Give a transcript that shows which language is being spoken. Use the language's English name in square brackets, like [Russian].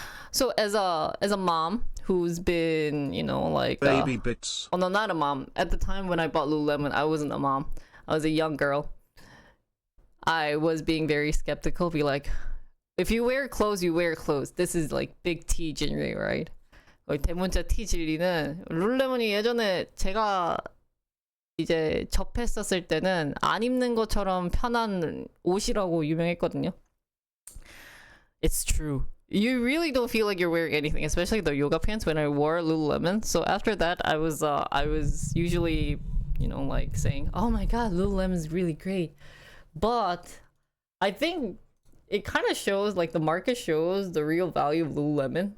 [English] So as a mom who's been, you know, like baby bits. Oh no, not a mom. At the time when I bought Lululemon, I wasn't a mom. I was a young girl. I was being very skeptical, be like, if you wear clothes, you wear clothes. This is like big T Jinri, right? [Korean] 대문자 T 진리는 룰레몬이 예전에 제가 이제 접했었을 때는 안 입는 것처럼 편한 옷이라고 유명했거든요. [English] It's true. You really don't feel like you're wearing anything, especially the yoga pants when I wore Lululemon. So after that, I was usually, you know, like saying, "Oh my god, Lululemon is really great." But I think it kind of shows, like, the market shows the real value of Lululemon.